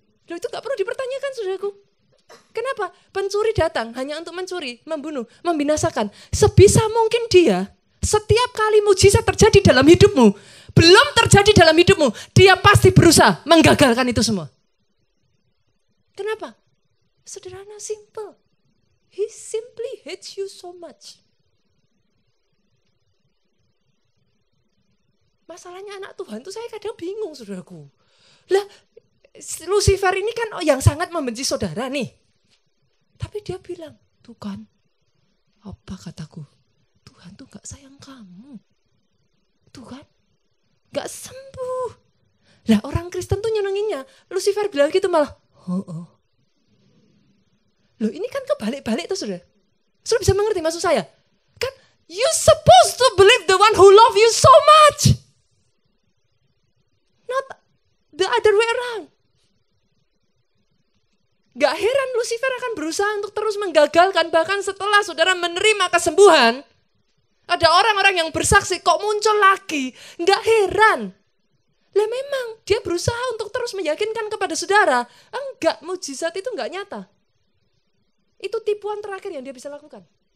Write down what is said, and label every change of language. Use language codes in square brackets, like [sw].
[id] Loh, itu gak perlu dipertanyakan, saudaraku. Kenapa? Pencuri datang hanya untuk mencuri, membunuh, membinasakan. Sebisa mungkin dia, setiap kali mujizat terjadi dalam hidupmu, belum terjadi dalam hidupmu, dia pasti berusaha menggagalkan itu semua. Kenapa? Sederhana, simple. [en] He simply hates you so much. [id] Masalahnya anak Tuhan tuh saya kadang bingung, saudaraku. Lah, Lucifer ini kan yang sangat membenci saudara nih. Tapi dia bilang, tuh kan, apa kataku? Tuhan tuh gak sayang kamu. Tuh kan, gak sembuh. Lah orang Kristen tuh nyenenginnya. Lucifer bilang gitu malah, oh. Loh ini kan kebalik-balik tuh saudara. Saudara bisa mengerti maksud saya? Kan, [en] you supposed to believe the one who love you so much. Not the other way around. [id] Gak heran Lucifer akan berusaha untuk terus menggagalkan. Bahkan setelah saudara menerima kesembuhan, ada orang-orang yang bersaksi kok muncul lagi. Gak heran. Lah memang dia berusaha untuk terus meyakinkan kepada saudara. Enggak, mujizat itu enggak nyata. Itu tipuan terakhir yang dia bisa lakukan.